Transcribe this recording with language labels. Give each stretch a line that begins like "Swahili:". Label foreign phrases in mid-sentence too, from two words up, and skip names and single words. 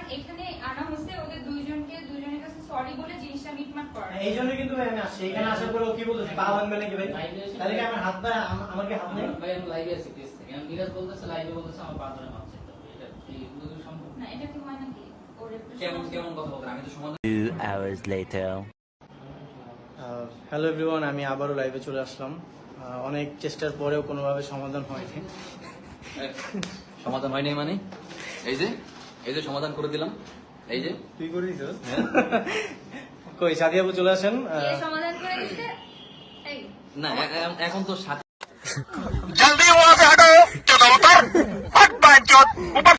Bangla: এখানে আনা হয়েছে ওদের দুইজনের কাছে সরি বলে জিনিসটা মিটমাট করা। এই জন্য কিন্তু ভাই আমি আসছি, এখানে আসার পরে ও কি বলতেছে, পা ভাঙবে নাকি ভাই? তাহলে কি আমার হাত পা, আমার কি হাত নেই? ভাই আমি লাইভে আছি প্লিজ থেকে। আমি মিরাজ বলতেছে লাইভে বলতেছে আমার পা ধরে মাপ চাইতে হবে। এটা এই দুটো সম্ভব না, এটা কি হয় নাকি? ওর কেমন কেমন কথা বলতেন, আমি তো সমাধান।
English: 2 hours later. Hello everyone,
Bangla: আমি আবারও লাইভে চলে আসলাম। অনেক চেষ্টার পরেও কোনোভাবে সমাধান হয়নি। সমাধান হয়নি মানে এই যে সমাধান করে দিলাম, এই যে তুই করে দিছিস? কই সাদিয়া আপু চলে আসেন। কে সমাধান করে দিতে? এই না এখন তো সাথে
Hindi: जल्दी वहाँ से हटो, चलो उतर, हट बैठ